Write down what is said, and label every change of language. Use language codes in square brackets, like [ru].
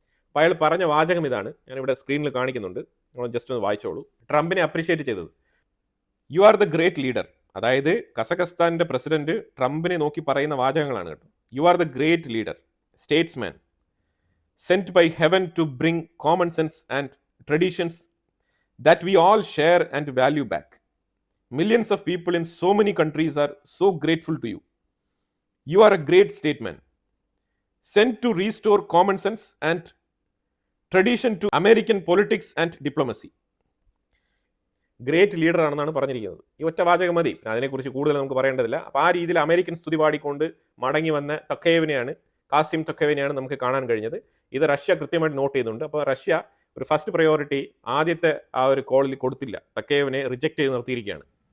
[ml] അപ്പോൾ അയാൾ പറഞ്ഞ വാചകം ഇതാണ്, ഞാനിവിടെ സ്ക്രീനിൽ കാണിക്കുന്നുണ്ട്, നമ്മൾ ജസ്റ്റ് ഒന്ന് വായിച്ചോളൂ. ട്രംപിനെ അപ്രിഷ്യേറ്റ് ചെയ്തത്, [en] You are the great leader. [ml] അതായത് കസഖസ്ഥാന്റെ പ്രസിഡന്റ് ട്രംപിനെ നോക്കി പറയുന്ന വാചകങ്ങളാണ് കേട്ടോ. [en] You are the great leader, statesman, sent by heaven to bring common sense and traditions that we all share and value back. Millions of people in so many countries are so grateful to you. You are a great statesman, sent to restore common sense and tradition to American politics and diplomacy. [ml] Great leader ആണെന്നാണ് പറഞ്ഞിരിക്കുന്നത്. ഈ ഒറ്റ വാചകം മതി, അതിനെക്കുറിച്ച് കൂടുതൽ നമുക്ക് പറയേണ്ടതില്ല. അപ്പോൾ ആ രീതിയിൽ അമേരിക്കൻ സ്തുതി പാടിക്കൊണ്ട് മടങ്ങി വന്ന തൊക്കയേവിനെയാണ്, കാസിം തൊക്കയേവിനെയാണ് നമുക്ക് കാണാൻ കഴിഞ്ഞത്. ഇത് റഷ്യ കൃത്യമായിട്ട് നോട്ട് ചെയ്യുന്നുണ്ട്. അപ്പോൾ റഷ്യ ഒരു ഫസ്റ്റ് പ്രയോറിറ്റി ആദ്യത്തെ ആ ഒരു കോളിൽ കൊടുത്തില്ല, തൊക്കയേവിനെ റിജക്റ്റ് ചെയ്ത് നിർത്തിയിരിക്കുകയാണ്.